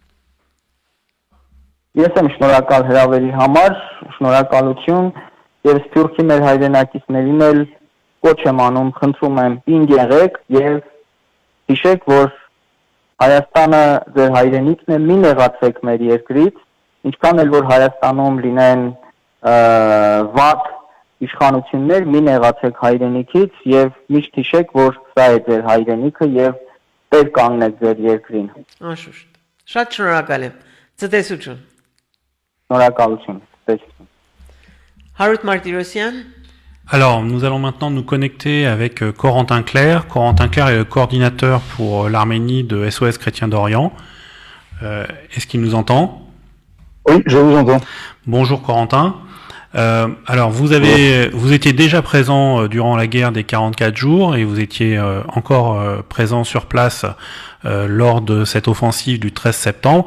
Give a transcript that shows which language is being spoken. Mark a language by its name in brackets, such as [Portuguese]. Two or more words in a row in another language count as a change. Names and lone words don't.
[Armenian] Ես եմ շնորհակալ հրավերի համար, շնորհակալություն եւ Սփյուռքի մեր հայրենակիցներին էլ կոչ եմ անում, խնդրում եմ պինդ եղեք եւ հիշեք, որ Հայաստանը ձեր հայրենիքն է, մի նեղացեք մեր երկրից, ինչքան էլ որ Հայաստանում լինեն վատ իշխանություններ, մի նեղացեք հայրենիքից եւ միշտ հիշեք, որ սա է ձեր հայրենիքը եւ տեր կանգնեք ձեր երկրին։ Անշուշտ։ Շատ շնորհակալ եմ։ Ցտեսություն։ Շնորհակալություն։ Ցտեսություն։ Հարութ Մարտիրոսյան. [French] Alors, nous allons maintenant nous connecter avec Corentin Clair. Corentin Clair est le coordinateur pour l'Arménie de SOS Chrétien d'Orient. Est-ce qu'il nous entend? Oui, je vous entends. Bonjour Corentin. Alors, vous étiez déjà présent durant la guerre des 44 jours et vous étiez encore présent sur place lors de cette offensive du 13 septembre.